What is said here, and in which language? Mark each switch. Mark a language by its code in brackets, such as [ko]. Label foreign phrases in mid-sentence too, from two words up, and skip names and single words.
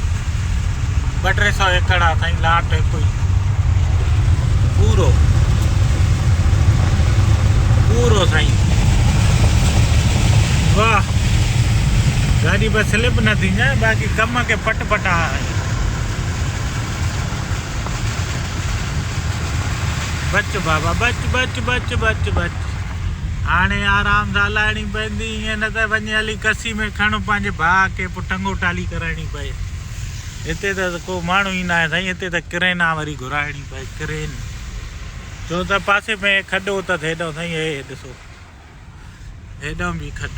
[sd] 200-300 एकड़ आहे साईं, लाट हिकु ई पूरो पूरो साईं। वाह, गाॾी बस स्लिप न थी वञे, बाक़ी कम खे पट पटा आहे। बच बाबा बच बच बच बच बच। हाणे आराम सां हलाइणी पवंदी, ईअं न त वञे हली कसी में खण पंहिंजे भाउ खे पोइ टंगो टाली कराइणी पए। हिते त को माण्हू ई न आहे साईं, हिते त क्रेन आहे वरी घुराइणी पए, क्रेन। छो त पासे में खॾो त हेॾो साईं, हे ॾिसो हेॾो बि खॾो।